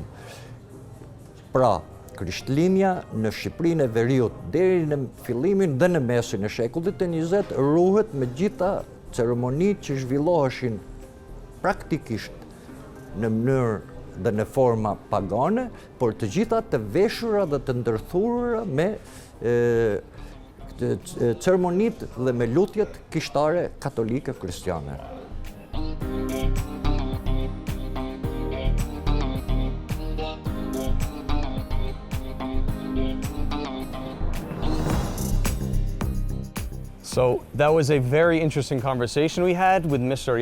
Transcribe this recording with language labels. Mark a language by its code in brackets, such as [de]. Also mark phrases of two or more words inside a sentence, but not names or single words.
[sq] Pra, Krishtlindja në Shqipërinë e veriut deri në fillimin dhe në mesin e shekullit e 20 ruhet me gjitha ceremonitë që zhvilloheshin praktikisht në mënyrë dhe në forma pagane, por të gjitha të veshura dhe të ndërthurura me ceremonitë dhe me lutjet kishtare katolike kristiane. [en] So that was a very interesting conversation we had with Mr.